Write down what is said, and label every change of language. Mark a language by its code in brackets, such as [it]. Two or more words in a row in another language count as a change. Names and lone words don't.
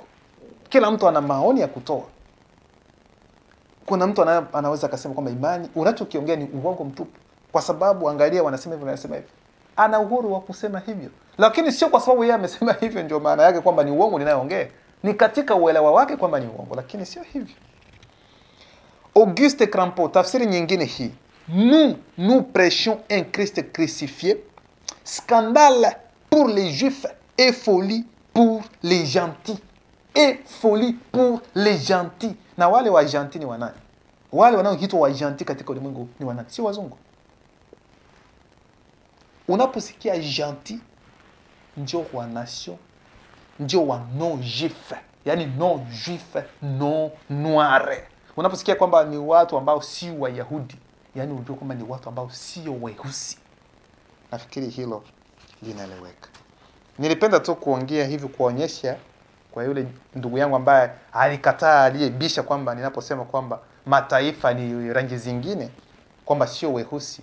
[sw] Kila mtu ana maoni ya kutoa. Kuna mtu anaweza akasema kwamba imani unachokiongea ni uongo mtupu, kwa sababu angalia wanasema hivyo, wanasema hivyo. Ana uhuru wa kusema hivyo, lakini sio kwa sababu yeye amesema hivyo ndio maana yake kwamba ni uongo ninayoongea. Ni katika uelewa wake kwamba ni uongo, lakini sio hivyo. Auguste Crampot, tafsiri nyingine hii. [fr] Nous prêchons un Christ crucifié, Scandale pour les juifs et folie pour les gentils. Et folie pour les gentils. [sw] Na wale wa gentils ni wanani? Wale wanaoitwa wa gentils katika ulimwengu ni wanani? Si wazungu. Unaposikia gentil, ndio wa nation, ndio wa [fr] non juif, [sw] yani [fr] non juif, non noir. [sw] Unaposikia kwamba ni watu ambao si Wayahudi, yani unajua kwamba ni watu ambao sio weusi. Nafikiri hilo linaeleweka. Nilipenda tu kuongea hivi kuonyesha kwa yule ndugu yangu ambaye alikataa, aliyebisha kwamba ninaposema kwamba mataifa ni rangi zingine, kwamba sio weusi.